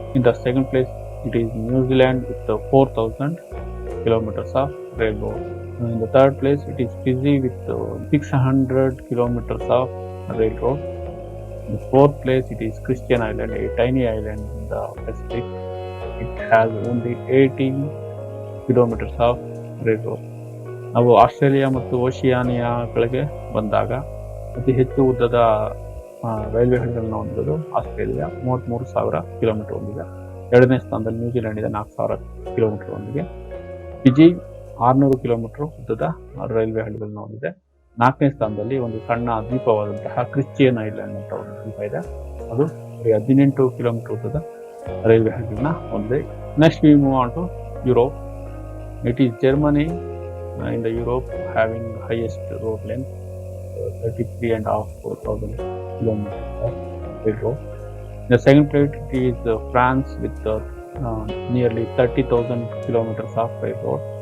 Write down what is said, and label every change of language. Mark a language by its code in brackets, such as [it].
[en] In the second place it is New Zealand with 4,000 kilometers of railroad. In the third place it is Fiji with 600 kilometers of railroad. In the fourth place it is Christian Island, a tiny island in the Pacific. It has only 18 kilometers of railroad. [kn] ನಾವು Australia ಮತ್ತು ಓಷಿಯಾನಿಯಾಗಳಿಗೆ ಬಂದಾಗ ಅತಿ ಹೆಚ್ಚು ಉದ್ದದ railway ಹಳಿಗಳನ್ನ ಹೊಂದಿರೋದು Australia 33,000 kilometre ಹೊಂದಿದೆ. ಎರಡನೇ ಸ್ಥಾನದಲ್ಲಿ New Zealand ಇದೆ 4,000 ಕಿಲೋಮೀಟರ್ ಹೊಂದಿದೆ. ಫಿಜಿ 600 ಕಿಲೋಮೀಟರ್ ಉದ್ದದ ರೈಲ್ವೆ ಹಳಿಗಳನ್ನ ಹೊಂದಿದೆ. 4ನೇ ಸ್ಥಾನದಲ್ಲಿ ಒಂದು ಸಣ್ಣ ದ್ವೀಪವಾದಂತಹ ಕ್ರಿಶ್ಚಿಯನ್ ಐಲ್ಯಾಂಡ್ ಅಂತ ಒಂದು ದ್ವೀಪ ಇದೆ. ಅದು 18 ಕಿಲೋಮೀಟರ್ ಉದ್ದದ ರೈಲ್ವೆ ಹಳಿಗಳನ್ನ ಹೊಂದಿದೆ. [en] Next we move on to Europe. It is Germany in the Europe having highest road length, 33,500 kilometers of railroad. In the second place it is France with nearly 30,000 kilometers of railroad.